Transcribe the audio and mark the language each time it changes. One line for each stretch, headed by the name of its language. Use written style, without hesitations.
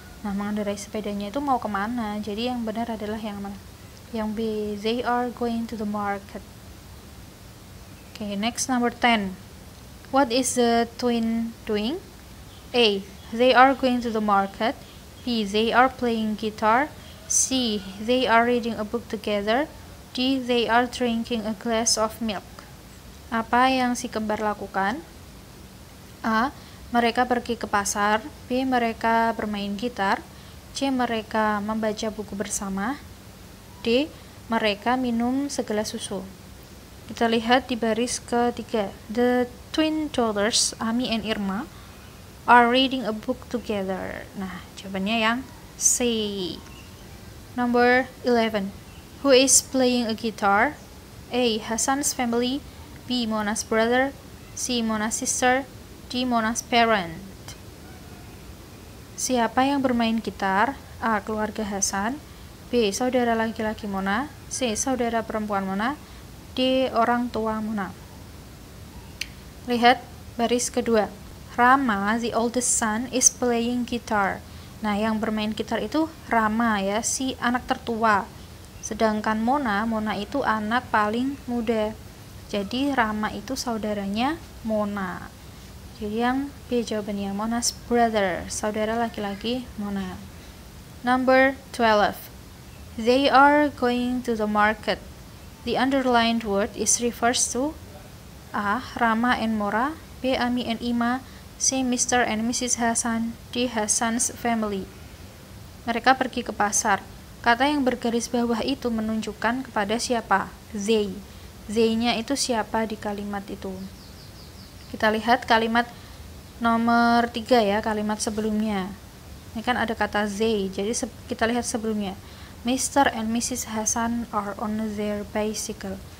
Indonesian: Nah, mengendarai sepedanya itu mau kemana? Jadi yang benar adalah yang mana? Yang B,
English: they are going to the market. Okay, next number 10. What is the twin doing? A. They are going to the market. B. They are playing guitar. C. They are reading a book together. D. They are drinking a glass of milk.
Indonesian: Apa yang si kembar lakukan? A. Mereka pergi ke pasar. B. Mereka bermain gitar. C. Mereka membaca buku bersama. D. Mereka minum segelas susu. Kita lihat di baris ketiga.
English: The twin daughters, Ami and Irma, are reading a book together.
Indonesian: Nah, jawabannya yang C.
English: Number 11. Who is playing a guitar? A. Hassan's family. B. Mona's brother. C. Mona's sister. D. Mona's parent.
Indonesian: Siapa yang bermain gitar? A. Keluarga Hasan. B. Saudara laki-laki Mona. C. Saudara perempuan Mona. D. Orang tua Mona. Lihat baris kedua.
English: Rama, the oldest son, is playing guitar.
Indonesian: Nah, yang bermain gitar itu Rama ya, si anak tertua. Sedangkan Mona itu anak paling muda. Jadi Rama itu saudaranya Mona. Jadi yang B jawabannya,
English: Mona's brother,
Indonesian: saudara laki-laki Mona.
English: Number 12. They are going to the market. The underlined word is refers to A. Rama and Mora, B. Ami and Ima, C. Mr. and Mrs. Hasan, D. Hasan's family.
Indonesian: Mereka pergi ke pasar. Kata yang bergaris bawah itu menunjukkan kepada siapa? They. They-nya itu siapa di kalimat itu? Kita lihat kalimat nomor 3 ya, kalimat sebelumnya. Ini kan ada kata they, jadi kita lihat sebelumnya.
English: Mr. and Mrs. Hasan are on their bicycle.